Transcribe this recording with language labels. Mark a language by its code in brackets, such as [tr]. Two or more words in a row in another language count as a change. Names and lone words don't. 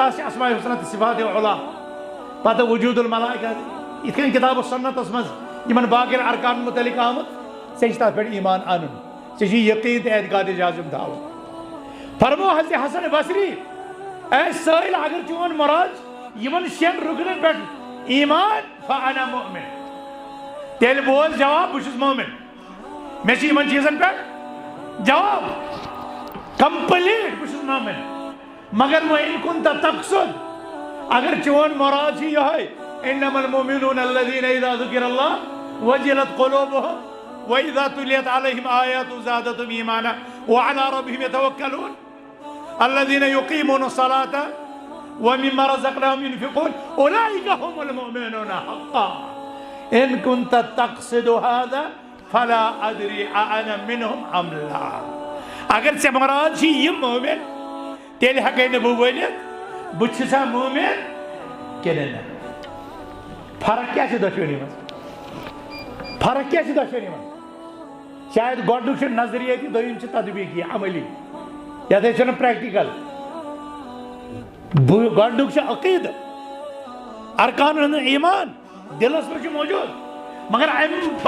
[ks] چھِ [ar] اسماء الحسنہ [ks] تہٕ صفات علیٰ پتہٕ [ar] وجوٗد الملائکہ [ks] یِتھ کٔنۍ کتاب سنتس منٛز یِمن باقین ارکانن متعلق آمُت ژےٚ چھِ تتھ پٮ۪ٹھ ایمان انُن ژےٚ چھُ یقیٖن تہٕ اعتقاد جازم تھاوُن فرمو حضرت حسن بصری اے سٲیل اگر چون مراد یمن شٮ۪ن رُکنن پٮ۪ٹھ ایمان [ar] فانا مؤمن [ks] تیٚلہِ بوز جواب بہٕ چھُس مومن مےٚ چھِ یمن چیٖزن پٮ۪ٹھ جواب کمپلیٹ بہٕ چھُس مومن مگر [ar] وَإِن كُنتَ تقصد [ks] اگر چون مراد چھُ یِہوٚے [ar] انما المؤمنون الذين اذا ذكر الله وجلت قلوبهم واذا تليت عليهم آياته زادتهم ايمانا وعلى ربهم يتوكلون الذين يقيمون الصلاة ومما رزقناهم ينفقون أولئك هم المؤمنون حقا إن كنت تقصد هذا فلا أدري أنا منهم أم لا [ks] اگر ژےٚ مراد چھِ یِم مومن تیٚلہِ ہٮ۪کَے نہٕ بہٕ ؤنِتھ بہٕ چھُسا مومن کِنہٕ نہ فرق کیٛاہ چھِ دۄشوٕنی منٛز فرق کیٛاہ چھِ دۄشوٕنی منٛز شاید گۄڈنیُک چھُ نظریٲتی دوٚیِم چھُ تطبیٖقی عملی یتھ أسۍ وَنان پریکٹِکل گۄڈنیُک چھُ عقیٖدٕ ارکانن ہُنٛد ایمان دِلس منٛز چھُ موجوٗد مگر امہِ